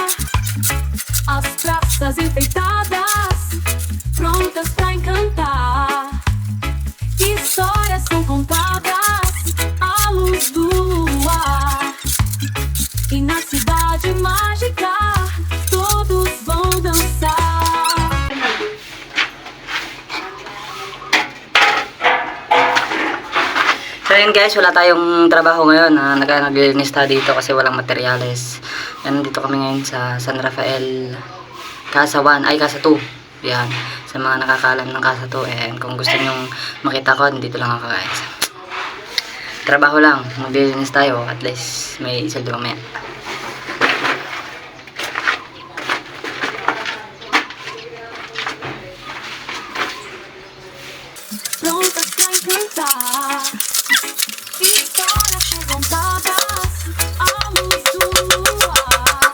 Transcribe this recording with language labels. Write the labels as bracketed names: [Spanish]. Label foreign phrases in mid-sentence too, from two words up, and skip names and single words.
[Portuguese] As praças enfeitadas, prontas pra encantar. Histórias são contadas à luz do luar. E na cidade mágica todos vão dançar. [English] So yun guys, [Filipino] wala tayong trabaho ngayon. Naglilinis tayo dito kasi walang materyales. Yan, dito kami ngayon sa San Rafael Casa 1, ay Casa 2. Yan, sa mga nakakalam ng Casa 2. And kung gusto nyong makita ko, dito lang ako guys. Trabaho lang, maglilinis tayo. [English] At least [Filipino] may isaldo mamaya. [Portuguese] Prontas pra encantar. Histórias são contadas à luz do luar.